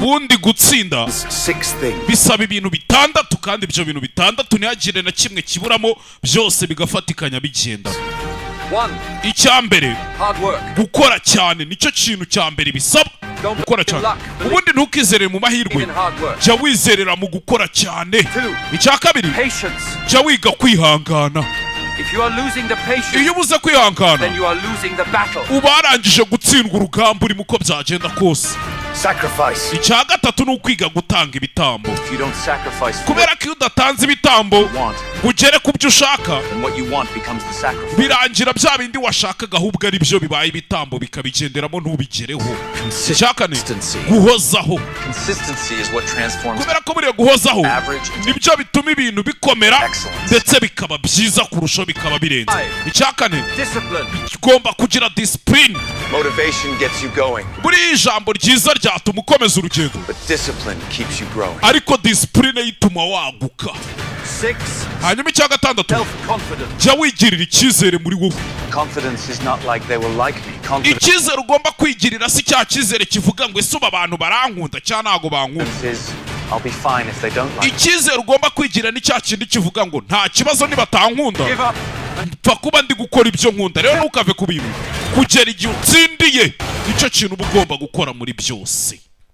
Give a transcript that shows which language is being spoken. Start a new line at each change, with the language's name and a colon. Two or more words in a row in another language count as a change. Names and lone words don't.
Kinyarwanda: ubundi gutsinda
English: 6 things.
Kinyarwanda: bisaba ibintu bitandatu, kandi ibyo bintu bitandatu ntihagire na kimwe kiburamo, byose bigafatikanya bigenda. 1. Icyambere,
English: Hard work.
Kinyarwanda: gukora cyane nicyo kintu cya mbere bisaba. Gukora cyane, ubundi ntukizerere mu mahirwe,
English: Even hard work.
Kinyarwanda: jya wizerera mu gukora cyane. 2. Icya kabiri,
English: Patience.
Kinyarwanda: jya wiga kwihangana.
English: If you are losing the patience,
Kinyarwanda: Iyo ubuze kwihangana,
English: then you are losing the battle.
Kinyarwanda: uba warangije gutsindwa urugamba urimo uko byagenda kose.
English: Sacrifice.
Kinyarwanda: Icya gatatu ni ukwiga gutanga ibitambo,
English: If you don't sacrifice for
Kinyarwanda: kubera ko iyo udatanze ibitambo
English: what you want,
Kinyarwanda: ngo ugere ku byo ushaka,
English: then what you want becomes the sacrifice.
Kinyarwanda: birangira bya bindi washakaga ahubwo ari byo bibaye ibitambo, bikabigenderamo ntubigereho. Icya kane,
English: Consistency.
Kinyarwanda: guhozaho,
English: Consistency is what transforms
Kinyarwanda: kubera ko buriya guhozaho
English: average into
Kinyarwanda: nibyo bituma ibintu bikomera
English: excellence.
Kinyarwanda: ndetse bikaba byiza kurushaho, bikaba birenze. Icya kane,
English: discipline.
Kinyarwanda: ugomba kugira disipurine.
English: Motivation gets you going,
Kinyarwanda: buriya ijambo ryiza ryatuma ukomeza urugendo,
English: but discipline keeps you growing.
Kinyarwanda: ariko disipurine yituma waguka. 6. Hanyuma icya gatandatu,
English: Self-confidence.
Kinyarwanda: jya wigirira icyizere muri wowe.
English: Confidence is not like they will like me. Confidence
Kinyarwanda: Icyizere ugomba kwigirira si cya cyizere kivuga ngo ese ubu abantu barankunda cyangwa ntabwo bankunda.
English: is I'll be fine if they don't like me.
Kinyarwanda: Icyizere ugomba kwigira ni cya kindi kivuga ngo nta kibazo nibatankunda,
English: Give up.
Kinyarwanda: mpfa kuba ndi gukora ibyo nkunda. Rero ntukave ku bintu kugera igihe utsindiye, nicyo kintu uba ugomba gukora muri byose.